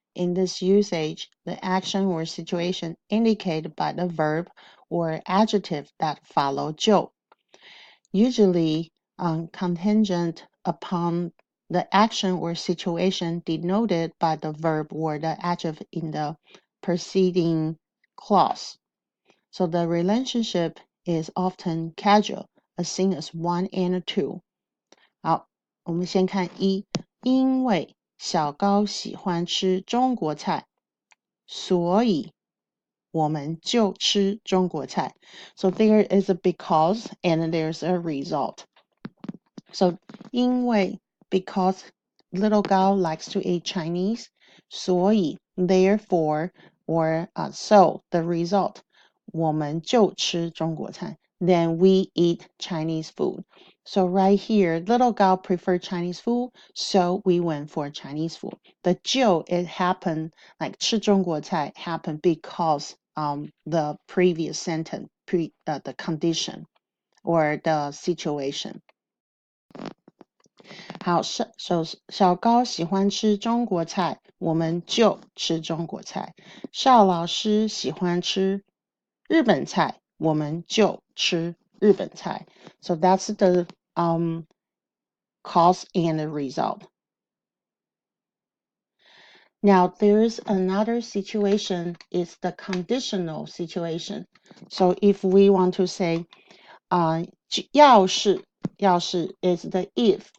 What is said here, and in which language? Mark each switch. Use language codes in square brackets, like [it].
[en] In this usage, the action or situation indicated by the verb or adjective that follow 就 usually contingent upon the action or situation denoted by the verb or the adjective in the preceding clause. So the relationship is often casual, as seen as 1 and 2. [zh] 好，我们先看1，因为小高喜欢吃中国菜，所以我们就吃中国菜. [en] So there is a because and there's a result. So 因为 because little Gao likes to eat Chinese, 所以 therefore or so the result [zh] 我们就吃中国菜. [en] Then we eat Chinese food. So right here, little Gao preferred Chinese food, so we went for Chinese food. The 就 it happened like 吃中国菜 happened because the previous sentence, the condition or the situation. [zh] 好，小高喜欢吃中国菜，我们就吃中国菜。邵老师喜欢吃日本菜，我们就吃日本菜。 [en] So that's the cause and the result. Now there's another situation, it's the conditional situation. So if we want to say 要是is the if.